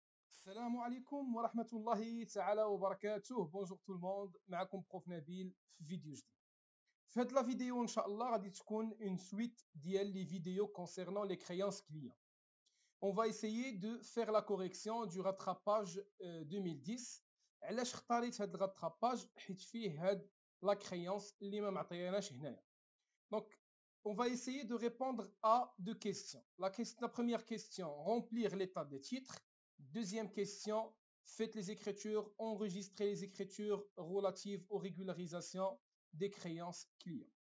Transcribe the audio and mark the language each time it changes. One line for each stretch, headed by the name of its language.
Arabic: السلام عليكم ورحمة الله تعالى وبركاته.
French: بونجور تو الموند،
Arabic: معكم بروف نبيل في فيديو جديد. في هاد لا فيديو ان شاء الله غادي تكون اون سويت ديال لي فيديو
French: concernant les créances clients. On va essayer de faire la correction du rattrapage 2010.
Arabic: علاش اختاريت هاد الراتراباج؟ حيت فيه هاد لا créance اللي ما معطياناش هنايا.
French: Donc on va essayer de répondre à deux questions. La première question, remplir l'état des titres. Deuxième question, faites les écritures, enregistrez les écritures relatives aux régularisations des créances clients.